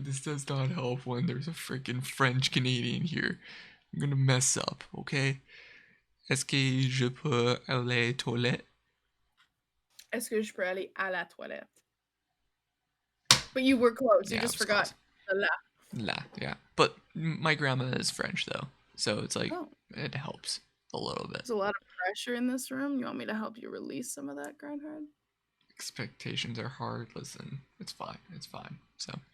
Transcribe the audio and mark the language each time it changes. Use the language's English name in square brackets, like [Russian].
[English] This does not help when there's a freaking French Canadian here. I'm gonna mess up, okay? [French] Est-ce que je peux aller aux toilettes? Est-ce que je peux aller à la toilette? [English] But you were close. You Yeah, just it was forgot the la. La, yeah. But my grandma is French though, so it's like Oh. it helps a little bit. There's a lot of pressure in this room. You want me to help you release some of that, Grindhard? Expectations are hard. Listen, it's fine. It's fine. So